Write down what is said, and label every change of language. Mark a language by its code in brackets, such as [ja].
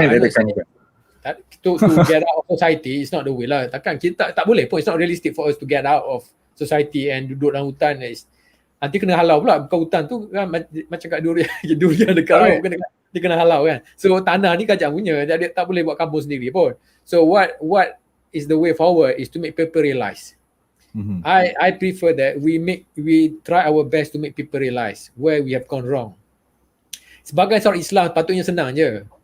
[en] To get out of society is not the way lah. [ms] Takkan kita tak boleh pun, [en] it's not realistic for us to get out of society and [ms] duduk dalam hutan. Nanti kena halau pula, bukan hutan tu kan, macam kat durian dekat rumah, dia kena halau, kan. So tanah ni kajang punya, jadi tak boleh buat kampung sendiri pun. [en] So what is the way forward is to make people realize. I prefer that we try our best to make people realize where we have gone wrong. [ms] Sebagai seorang Islam patutnya senang je.